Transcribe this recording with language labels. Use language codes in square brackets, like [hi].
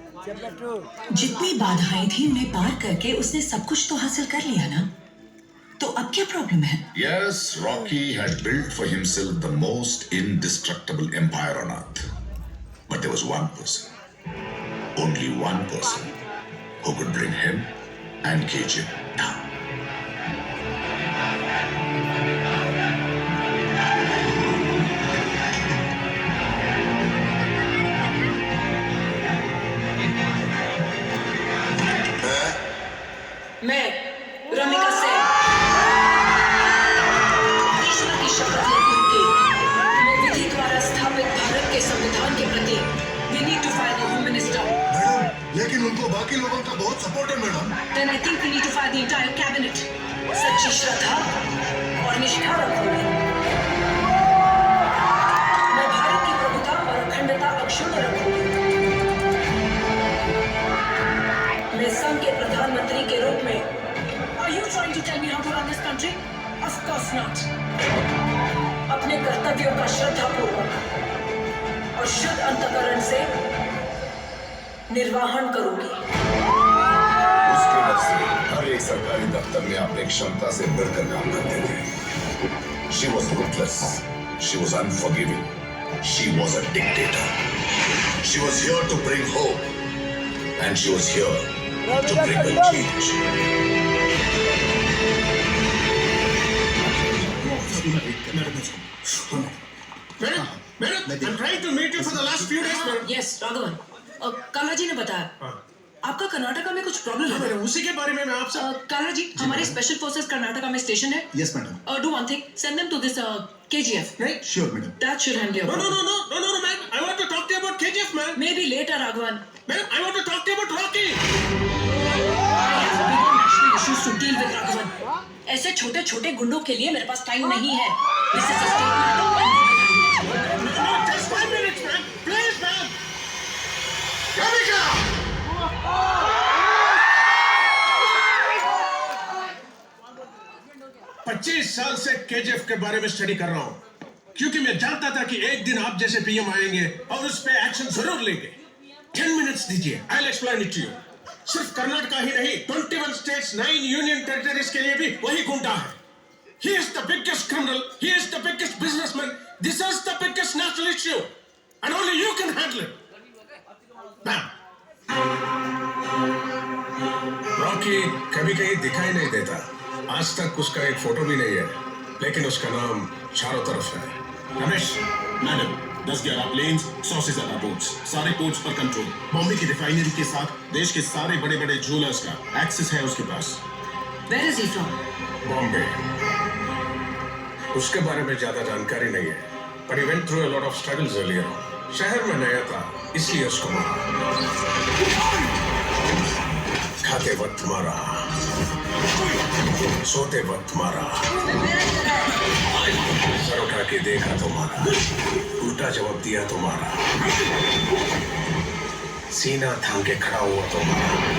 [hi] जितनी बाधाएं थी उन्हें पार करके उसने सब कुछ तो हासिल कर लिया ना, तो अब क्या प्रॉब्लम है? [en] Yes, Rocky had built for himself the most indestructible empire on earth. But there was one person, only one person, who could bring him and KGF down. [hi] मैं रमिका सेन ईश्वर की शपथ लेती हूँ कि मैं विधि द्वारा स्थापित भारत के संविधान के प्रति [en] we need to fire the Home Minister. [hi] Madam, लेकिन उनको बाकी लोगों का बहुत सपोर्ट है madam. [en] Then I think we need to fire the entire cabinet. [hi] सच्ची श्रद्धा और निष्ठा रखूंगी। मैं भारत की प्रभुता और अखंडता अक्षुण्ण रखूंगी। मैं संघ के प्रधानमंत्री के रूप में [en] Are you trying to tell me how to run this country? Of course not. [hi] अपने कर्तव्यों का श्रद्धापूर्वक और शुद्ध अंतःकरण से निर्वाहन करूंगी। उसके डर से हर एक सरकारी दफ्तर में अपनी क्षमता से बढ़कर काम करते थे। [en] She was ruthless. She was unforgiving. She was a dictator. She was here to bring hope, and she was here to bring the change. Madam, I'm trying to meet you for the last few days, madam. Yes, Raghavan. [hi] काला जी ने बताया आपका कर्नाटका में कुछ problem है। उसी के बारे में मैं आपसे काला जी, हमारे स्पेशल फोर्सेस कर्नाटका में स्टेशन है। [en] Yes, madam. Do one thing, send them to this KGF. Right? Sure, madam. That should handle your No, problem. man. I want to talk to you about KGF, man. Maybe later, Raghavan. Madam, I want to talk to you about Rocky. I have bigger national issues to deal with, Raghavan. [hi] ऐसे छोटे छोटे गुंडों के लिए मेरे पास time नहीं है। [en] This is a statement. No, just 5 minutes, man. Please, man. Ramika! [hi] 25 साल से केजीएफ के बारे में स्टडी कर रहा हूँ, क्योंकि मैं जानता था कि एक दिन आप जैसे पीएम आएंगे और उस पे एक्शन जरूर लेंगे। 10 मिनट्स दीजिए, [en] I'll explain it to you. [hi] सिर्फ कर्नाटका ही नहीं, [en] 21 states, 9 union territories [hi] के लिए भी वही गुंडा है। [en] He is the biggest criminal. He is the biggest businessman. This is the biggest national issue, and only you can handle it. Bam. [hi] Rocky कभी कहीं दिखाई नहीं देता। आज तक उसका एक फोटो भी नहीं है, लेकिन उसका नाम चारों तरफ है। रमेश, मैडम, 10-11 प्लेन्स, 100 से ज्यादा बोट्स, सारे पोर्ट्स पर कंट्रोल। बॉम्बे की रिफाइनरी के साथ देश के सारे बड़े बड़े ज्वेलर्स का एक्सेस है उसके पास। [en] Where is he from? [hi] Bombay. उसके बारे में ज्यादा जानकारी नहीं है, [en] but he went through a lot of struggles earlier on. [hi] शहर में नया था, इसलिए उसको मारा। खाते वक्त मारा, सोते वक्त मारा, सर उठा के देखा तो मारा, उल्टा जवाब दिया तो मारा, सीना थाम के खड़ा हुआ तो मारा।